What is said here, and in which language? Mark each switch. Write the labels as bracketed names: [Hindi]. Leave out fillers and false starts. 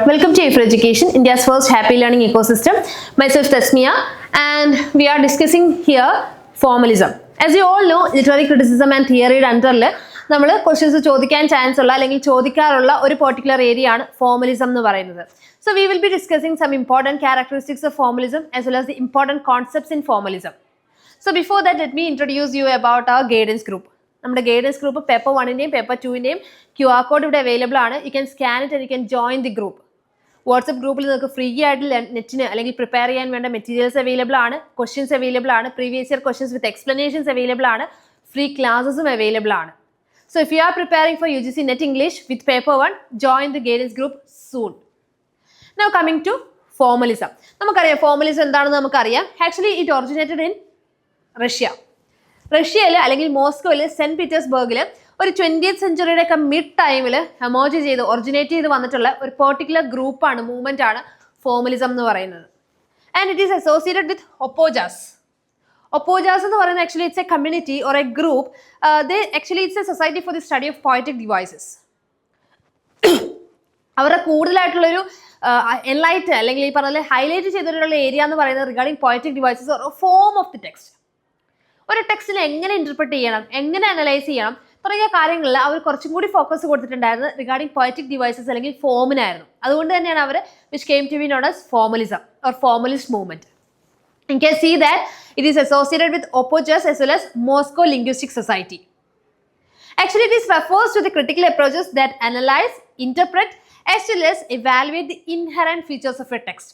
[English] Welcome to Aifer Education, India's first happy learning ecosystem. Myself Tasmia, and we are discussing here formalism. As you all know, literary criticism and theory underle [Malayalam] നമ്മൾ questions ചോദിക്കാൻ chance ഉള്ള അല്ലെങ്കിൽ ചോദിക്കാറുള്ള ഒരു particular area ആണ് formalism എന്ന് പറയുന്നത്. [English] So we will be discussing some important characteristics of formalism as well as the important concepts in formalism. So before that, let me introduce you about our guidance group. [Malayalam] നമ്മുടെ guidance group paper 1-ന്റെയും paper 2-ന്റെയും QR code ഇവിടെ available ആണ്. [English] You can scan it and you can join the group. [Malayalam] WhatsApp ഗ്രൂപ്പിൽ നിങ്ങൾക്ക് free ആയിട്ട് നെറ്റിന് അല്ലെങ്കിൽ prepare ചെയ്യാൻ വേണ്ട materials available ആണ്, ക്വസ്റ്റ്യൻസ് അവൈലബിൾ ആണ്, previous year questions with explanations available ആണ്, ഫ്രീ ക്ലാസ്സും അവൈലബിൾ ആണ്. [English] So if you are preparing for UGC NET English with paper 1, join the guidance group soon. Now coming to formalism. [Malayalam] നമുക്കറിയാം formalism എന്താണെന്ന് നമുക്കറിയാം. [English] Actually it originated in Russia. [Malayalam] റഷ്യയിൽ അല്ലെങ്കിൽ മോസ്കോയിൽ saint പീറ്റേഴ്സ്ബർഗിൽ ഒരു 20th സെഞ്ചുറിയുടെ ഒക്കെ മിഡ് ടൈമിൽ ഒറിജിനേറ്റ് ചെയ്ത് വന്നിട്ടുള്ള ഒരു പെർട്ടിക്കുലർ ഗ്രൂപ്പാണ്, മൂവ്മെന്റ് ആണ് ഫോർമലിസം എന്ന് പറയുന്നത്. [English] And it is associated with Opojaz. Opojaz [Malayalam] എന്ന് പറയുന്നത് [English] Actually it's a community or a group. It's a society for the study of poetic devices. [Malayalam] അവരുടെ കൂടുതലായിട്ടുള്ളൊരു എൻലൈറ്റ് അല്ലെങ്കിൽ ഈ പറഞ്ഞ ഹൈലൈറ്റ് ചെയ്തിട്ടുള്ള ഏരിയ എന്ന് പറയുന്നത് [English] Regarding poetic devices or form of the text. [Malayalam] ഒരു ടെക്സ്റ്റിനെ എങ്ങനെ ഇന്റർപ്രറ്റ് ചെയ്യണം, എങ്ങനെ അനലൈസ് ചെയ്യണം തുടങ്ങിയ കാര്യങ്ങളിൽ അവർ കുറച്ചും കൂടി ഫോക്കസ് കൊടുത്തിട്ടുണ്ടായിരുന്നത് റിഗാർഡിംഗ് പോയറ്റിക് ഡിവൈസസ് അല്ലെങ്കിൽ ഫോമിനായിരുന്നു. അതുകൊണ്ട് തന്നെയാണ് അവർ [English] Which came to be known as formalism or formalist movement. You can see that it is associated with Opojas as well as Moscow Linguistic Society. Actually, this refers to the critical approaches that analyze, interpret, as well as evaluate the inherent features of a text.